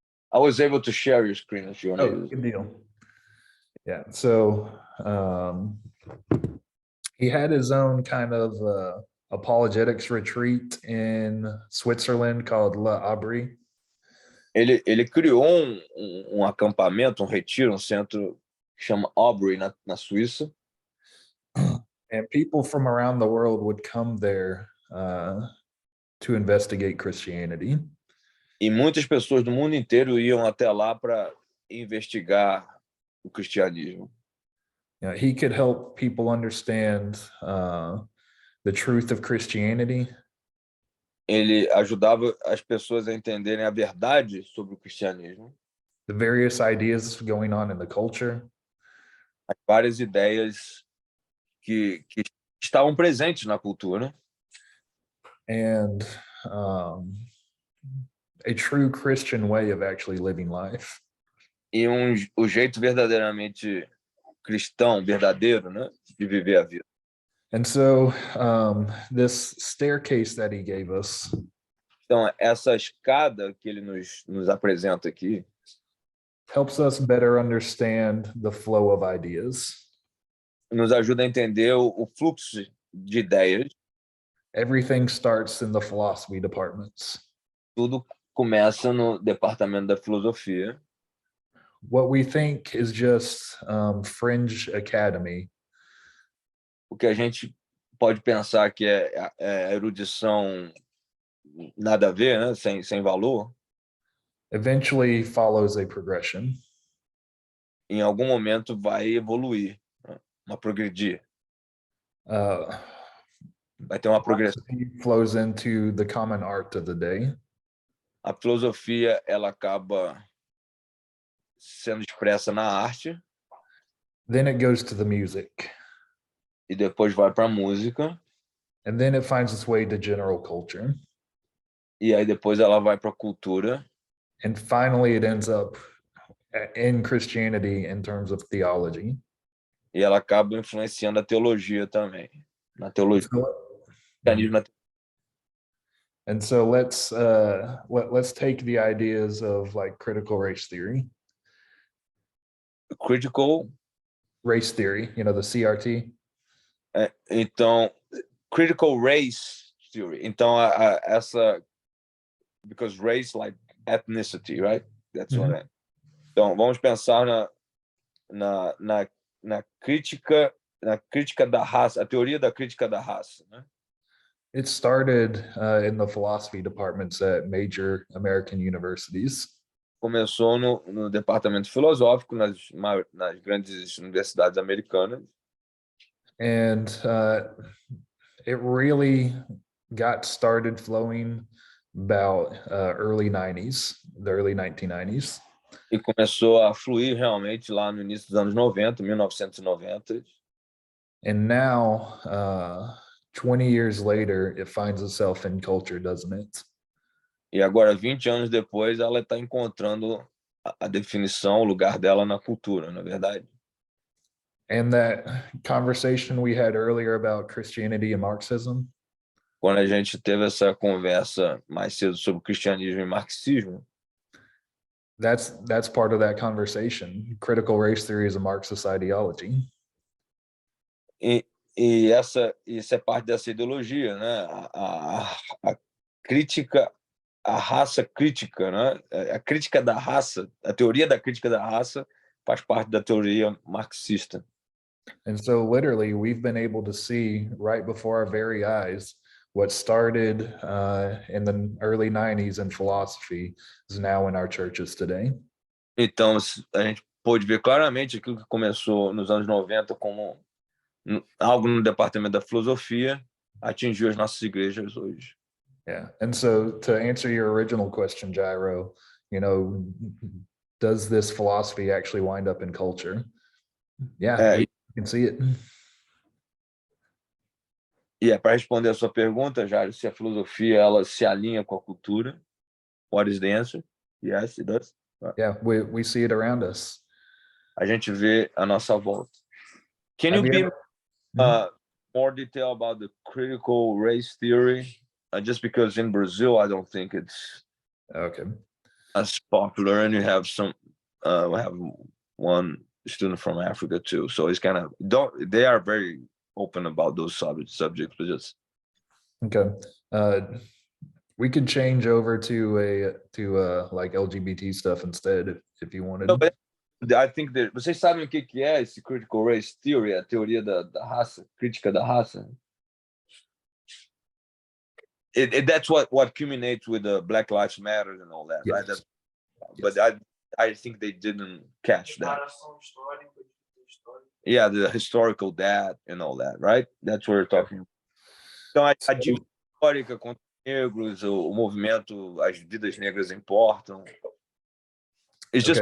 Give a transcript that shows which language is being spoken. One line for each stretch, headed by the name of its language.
English: I was able to share your screen if you want to use it. Good deal. Yeah, so he had his own kind of apologetics retreat in Switzerland called La Abri.
Portuguese: Ele criou um acampamento, um retiro, um centro que chama Aubrey, na Suíça.
English: And people from around the world would come there to investigate Christianity.
Portuguese: E muitas pessoas do mundo inteiro iam até lá para investigar o cristianismo.
English: He could help people understand the truth of Christianity.
Portuguese: Ele ajudava as pessoas a entenderem a verdade sobre o cristianismo,
English: The various ideas going on in the culture,
Portuguese: as várias ideias que estavam presentes na cultura,
English: and a true Christian way of actually living life.
Portuguese: e o jeito verdadeiramente cristão, verdadeiro, né, de viver a vida.
English: And so this staircase that he gave us
Portuguese: Então, essa escada que ele nos apresenta aqui
English: helps us better understand the flow of ideas.
Portuguese: nos ajuda a entender o fluxo de ideias.
English: Everything starts in the philosophy departments.
Portuguese: Tudo começa no departamento da filosofia.
English: What we think is just fringe academy
Portuguese: O que a gente pode pensar que é erudição nada a ver, né? sem valor,
English: eventually follows a progression.
Portuguese: em algum momento vai evoluir, né? Progredir. Vai ter uma progressão.
English: Philosophy flows into the common art of the day.
Portuguese: A filosofia, ela acaba sendo expressa na arte
English: Then it goes to the music.
Portuguese: e depois vai para a música,
English: And then it finds its way to general culture.
Portuguese: e aí depois ela vai para a cultura,
English: And finally, it ends up in Christianity in terms of theology.
Portuguese: e ela acaba influenciando a teologia também. Na teologia.
English: And so let's take the ideas of like critical race theory. Critical Race theory, you know, the CRT.
Portuguese: Então, critical race theory. Então, essa,
English: because race like ethnicity, right? That's what I.
Portuguese: Então, vamos pensar na crítica da raça, a teoria da crítica da raça, né?
English: It started in the philosophy departments at major American universities.
Portuguese: Começou no departamento filosófico nas grandes universidades americanas.
English: And it really got started flowing about early 90s, the early 1990s.
Portuguese: E começou a fluir realmente lá no início dos anos 90, 1990.
English: And now, 20 years later, it finds itself in culture, doesn't it?
Portuguese: E agora, 20 anos depois, ela está encontrando a definição, o lugar dela na cultura, na verdade.
English: And that conversation we had earlier about Christianity and Marxism.
Portuguese: Quando a gente teve essa conversa mais cedo sobre cristianismo e marxismo,
English: That's part of that conversation. Critical race theory is a Marxist ideology.
Portuguese: e isso é parte dessa ideologia, né? A crítica, a raça crítica, né? A crítica da raça, a teoria da crítica da raça faz parte da teoria marxista.
English: And so literally we've been able to see right before our very eyes what started in the early 90s in philosophy is now in our churches today.
Portuguese: Então, a gente pôde ver claramente aquilo que começou nos anos 90 como algo no departamento da filosofia atingiu as nossas igrejas hoje.
English: Yeah. And so to answer your original question, Jairo, you know, does this philosophy actually wind up in culture? Yeah, you can see it.
Portuguese: E para responder a sua pergunta, Jairo, se a filosofia ela se alinha com a cultura,
English: what is the answer? Yes, it does. Yeah, we see it around us.
Portuguese: A gente vê a nossa volta.
English: Can you be more detail about the critical race theory? Just because in Brazil, I don't think it's okay as popular, and you have some. We have one student from Africa too, so it's kind of they are very open about those subjects, but just okay. We could change over to like LGBT stuff instead if you wanted. No, but I think that
Portuguese: vocês sabem o que é esse critical race theory, a teoria da raça, crítica da raça?
English: That's what culminates with the Black Lives Matter and all that, right? Yes. But I think they didn't catch that. Yeah, the historical data and all that, right? That's what we're talking about.
Portuguese: Então, a dívida histórica contra negros, o movimento, as vidas negras importam.
English: It's just